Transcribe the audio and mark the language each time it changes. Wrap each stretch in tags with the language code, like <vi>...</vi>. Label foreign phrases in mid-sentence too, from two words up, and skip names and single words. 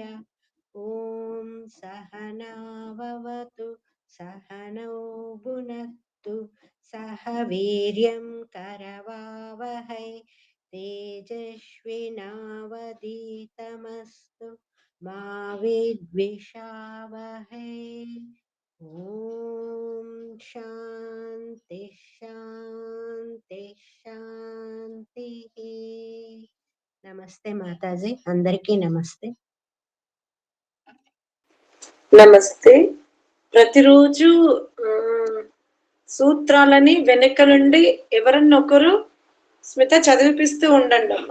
<sa>ॐ सहनाववतु सहनौ भुनक्तु सह वीर्यं करवावहै तेजस्विनावधीतमस्तु मा विद्विषावहै। ॐ शान्ति शान्ति शान्तिः।</sa> <te>నమస్తే మాతాజీ, అందరికీ నమస్తే. నమస్తే. ప్రతిరోజు సూత్రాలని వెనక నుండి ఎవరన్నొకరు స్మిత చదివిపిస్తూ ఉండండి అమ్మా.</te>